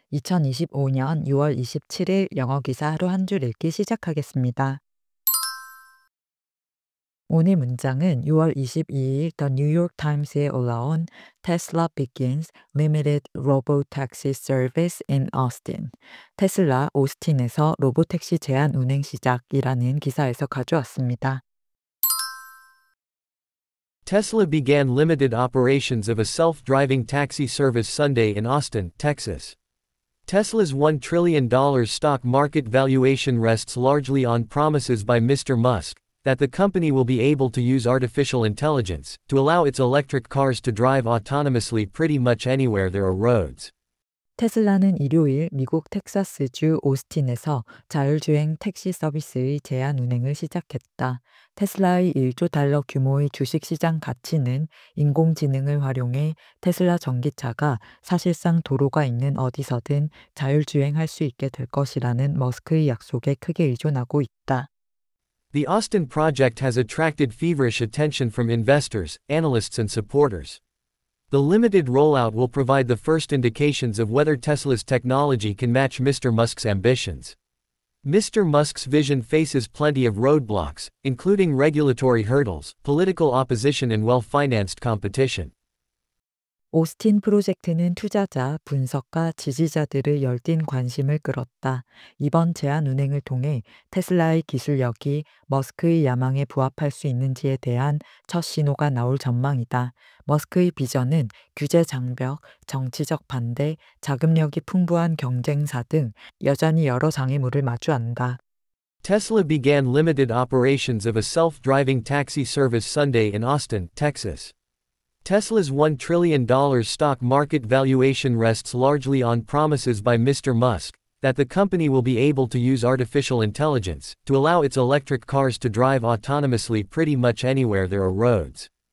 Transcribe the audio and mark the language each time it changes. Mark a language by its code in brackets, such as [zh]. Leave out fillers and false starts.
[ko] 2025년 6월 27일 영어 기사 하루 한 줄 읽기 시작하겠습니다. 오늘 문장은 6월 22일 [en] The New York Times에 [ko] 올라온 [en] Tesla begins limited robotaxi service in Austin. [ko] 테슬라 오스틴에서 로보택시 제한 운행 시작이라는 기사에서 가져왔습니다. [en] Tesla began limited operations of a self-driving taxi service Sunday in Austin, Texas. Tesla's $1 trillion stock market valuation rests largely on promises by Mr. Musk that the company will be able to use artificial intelligence to allow its electric cars to drive autonomously pretty much anywhere there are roads. [ko] 테슬라는 일요일 미국 텍사스주 오스틴에서 자율주행 택시 서비스의 제한 운행을 시작했다. 테슬라의 1조 달러 규모의 주식시장 가치는 인공지능을 활용해 테슬라 전기차가 사실상 도로가 있는 어디서든 자율주행할 수 있게 될 것이라는 머스크의 약속에 크게 의존하고 있다. [en] The Austin project has attracted feverish attention from investors, analysts and supporters. The limited rollout will provide the first indications of whether Tesla's technology can match Mr. Musk's ambitions. Mr. Musk's vision faces plenty of roadblocks, including regulatory hurdles, political opposition and well-financed competition. [ko] 오스틴 프로젝트는 투자자, 분석가, 지지자들의 열띤 관심을 끌었다. 이번 제한 운행을 통해 테슬라의 기술력이 머스크의 야망에 부합할 수 있는지에 대한 첫 신호가 나올 전망이다. 머스크의 비전은 규제 장벽, 정치적 반대, 자금력이 풍부한 경쟁사 등 여전히 여러 장애물을 마주한다. [en] Tesla began limited operations of a self-driving taxi service Sunday in Austin, Texas. Tesla's $1 trillion stock market valuation rests largely on promises by Mr. Musk that the company will be able to use artificial intelligence to allow its electric cars to drive autonomously pretty much anywhere there are roads.